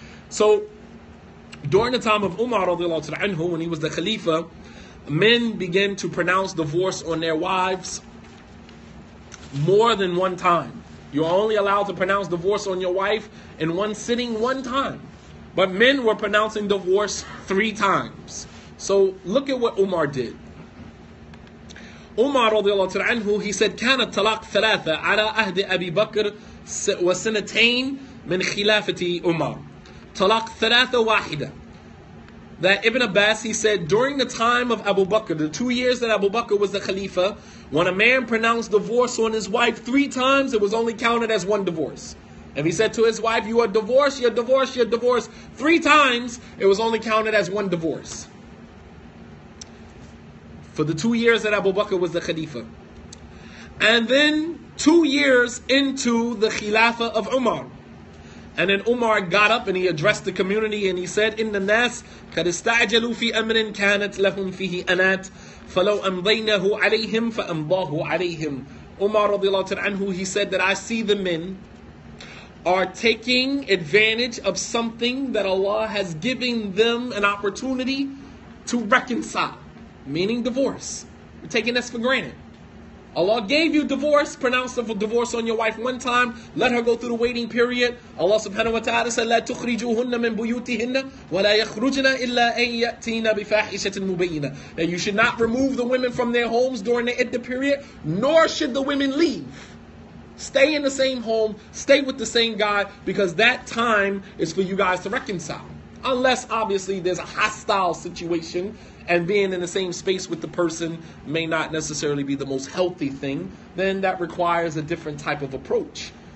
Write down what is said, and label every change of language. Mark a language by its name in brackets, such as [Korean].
[English] So during the time of Umar radiallahu anhu, when he was the Khalifa, men began to pronounce divorce on their wives more than 1 time. You're only allowed to pronounce divorce on your wife in one sitting 1 time. But men were pronouncing divorce 3 times. So look at what Umar did. Umar radiallahu anhu, he said, [Arabic] كان الطلاق 3 على عهد أبي بكر وسنتين من خلافة عمر. طلاق 3 واحدة. [English] That Ibn Abbas, he said, during the time of Abu Bakr, the 2 years that Abu Bakr was the Khalifa, when a man pronounced divorce on his wife 3 times, it was only counted as 1 divorce. If he said to his wife, you are divorced, you're divorced, you're divorced 3 times, it was only counted as 1 divorce. For the 2 years that Abu Bakr was the Khalifa. And then 2 years into the Khilafah of Umar. And then Umar got up and he addressed the community and he said, [Arabic] إِنَّ النَّاسِ قَدْ اسْتَعْجَلُوا فِي أَمْرٍ كَانَتْ لَهُمْ فِيهِ أَنَاتٍ فَلَوْ أَمْضَيْنَهُ عَلَيْهِمْ فَأَمْضَاهُ عَلَيْهِمْ. [English] Umar radiallahu anhu, he said that I see the men are taking advantage of something that Allah has given them an opportunity to reconcile. Meaning divorce. You're taking this for granted. Allah gave you divorce, pronounced a divorce on your wife 1 time, let her go through the waiting period. Allah subhanahu wa ta'ala said, [Arabic] لا تخرجوهن من بيوتهن ولا يخرجن إلا أن يأتين بفاحشة مبينة. [English] That you should not remove the women from their homes during the iddah period, nor should the women leave. Stay in the same home, stay with the same guy, because that time is for you guys to reconcile. unless obviously there's a hostile situation and being in the same space with the person may not necessarily be the most healthy thing, then that requires a different type of approach.